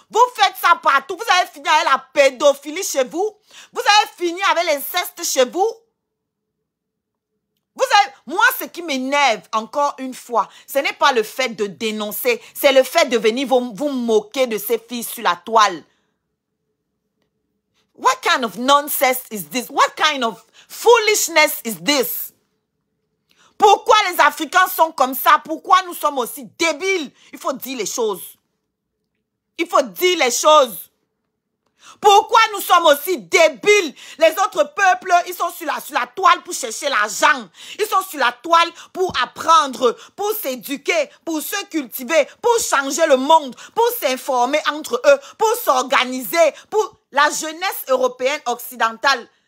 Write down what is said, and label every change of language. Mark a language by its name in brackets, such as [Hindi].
[French] Vous faites ça partout. Vous avez fini avec la pédophilie chez vous. Vous avez fini avec l'inceste chez vous. Moi, ce qui m'énerve, encore une fois, ce n'est pas le fait de dénoncer, c'est le fait de venir vous moquer de ces filles sur la toile. [English] What kind of nonsense is this? What kind of foolishness is this? [French] Pourquoi les Africains sont comme ça? Pourquoi nous sommes aussi débiles? Il faut dire les choses. Il faut dire les choses. Pourquoi nous sommes aussi débiles? Les autres peuples, ils sont sur la toile pour chercher l'argent. Ils sont sur la toile pour apprendre, pour s'éduquer, pour se cultiver, pour changer le monde, pour s'informer entre eux, pour s'organiser, pour la jeunesse européenne occidentale.